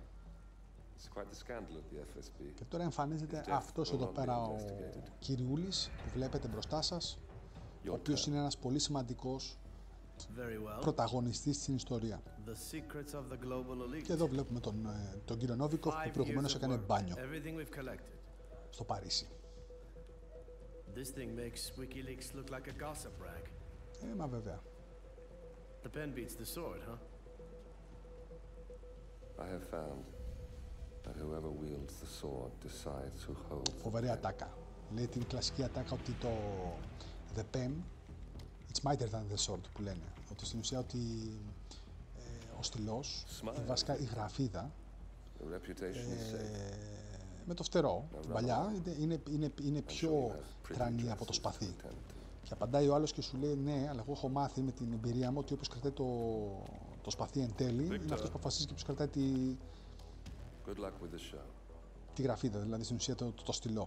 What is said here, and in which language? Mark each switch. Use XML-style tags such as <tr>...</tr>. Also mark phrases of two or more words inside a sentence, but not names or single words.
<el>Και τώρα εμφανίζεται αυτός εδώ πέρα ο κυριούλης που βλέπετε μπροστά σας, ο οποίος είναι ένας πολύ σημαντικός πρωταγωνιστής στην ιστορία. Και εδώ βλέπουμε τον κύριο Νόβικοφ που προηγουμένως έκανε μπάνιο στο Παρίσι. Μα βέβαια.</el> <en>The pen beats the sword, huh? I have found that whoever wields the sword decides who holds.</en> <el>Φοβερή ατάκα. Λέει την κλασική ατάκα ότι το</el> <en>the pen it's mightier than the sword</en> <el>που λένε. Ότι στην ουσία ότι ο στυλός, βασικά η γραφίδα με το φτερό, την παλιά, είναι πιο τρανή από το σπαθί. Και απαντάει ο άλλος και σου λέει ναι, αλλά εγώ έχω μάθει με την εμπειρία μου ότι όποιος κρατάει το σπαθί εν τέλει είναι αυτός που αποφασίζει και ποιος κρατάει τη γραφίδα, δηλαδή στην ουσία το στυλό.</el>